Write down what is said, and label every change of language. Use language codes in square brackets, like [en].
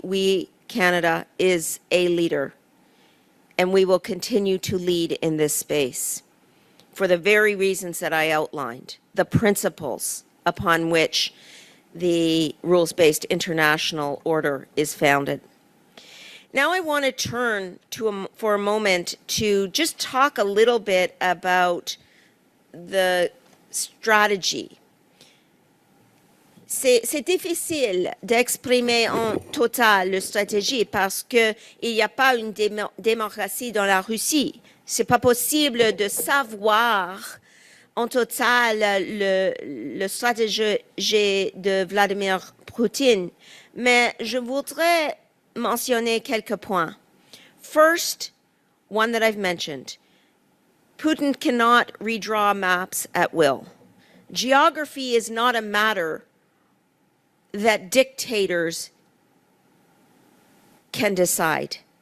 [en] We, Canada, is a leader. And we will continue to lead in this space for the very reasons that I outlined, the principles upon which the rules-based international order is founded. Now I want to turn for a moment to just talk a little bit about the strategy. [fr] C'est difficile d'exprimer en total la stratégie parce qu'il n'y a pas une démocratie dans la Russie. C'est pas possible de savoir en total le stratégie de Vladimir Poutine. Mais je voudrais mentionner quelques points. [en] First, one that I've mentioned. Putin cannot redraw maps at will. Geography is not a matter that dictators can decide.